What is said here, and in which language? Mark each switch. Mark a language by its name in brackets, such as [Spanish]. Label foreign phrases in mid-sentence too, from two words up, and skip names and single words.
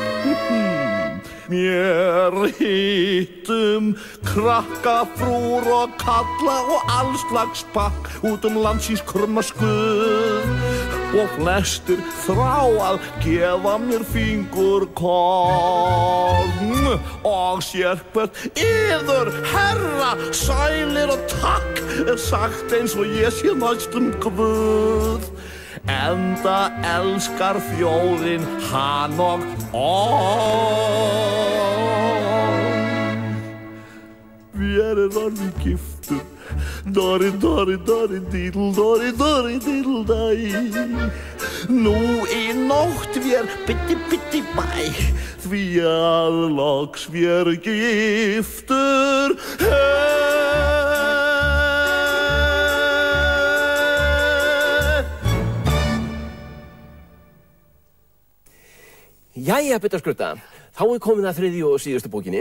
[Icelandic] Mér hittum krakka, frúr og kalla og allslags pakk út landsins krummaskuð og flestir þrá að gefa mér fingurkorn og sérhvert yður herra sælir og takk sagt eins og ég sé næstum Guð. Enda elskar þjóðin hann og Vér orðin giftur Dori, dori, dori, diddle, dori, dori, diddle, dæ Nú í nótt vér bitti, bitti, bæ Því að loks vér giftur Jæja, Bittaskrudda, þá komin að þriðju og síðustu bókinni.